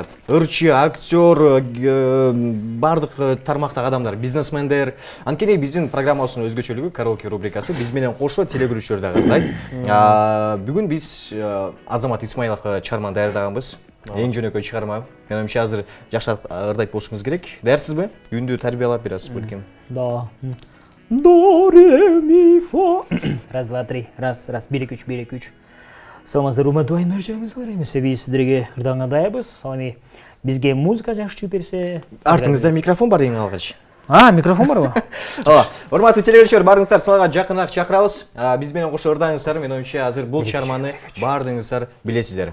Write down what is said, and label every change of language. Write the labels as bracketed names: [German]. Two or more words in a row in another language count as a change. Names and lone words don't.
[Kyrgyz] Ырчы, актер, бардык тармактагы адамдар, бизнесмендер. Анткени биздин программабыздын өзгөчөлүгү караоке рубрикасы биз менен кошо телегөрүүчүлөр дагы ырдайт. Бүгүн биз Азамат Исмаиловго чыгарманы даярдаганбыз. Эң жөнөкөй чыгарма. Менимче азыр жакшы ырдайт болушуңуз керек. Даярсызбы? Күндү тарбиялап берасыз балким. До. До, ре, ми, фа. [Russian] Раз, два, три. Раз, 1, 2, 3, 1, 2, 3. [Kyrgyz] Саламатсыздар, урматтуу айнымчылар. Эмесе биз сиздерге ырданга даярбыз. Ал эми бизге музыка жакшы чыгып берсе. Артыңызда микрофон бар эң алгач. Микрофон барбы? Урматтуу телегөрүүчүлөр, баарыңыздар салага жакыныраак чакырабыз. Биз менен кошо ырдаңыздар. Мен оюмча азыр бул чыгарманы баардыгыңыздар билесиздер.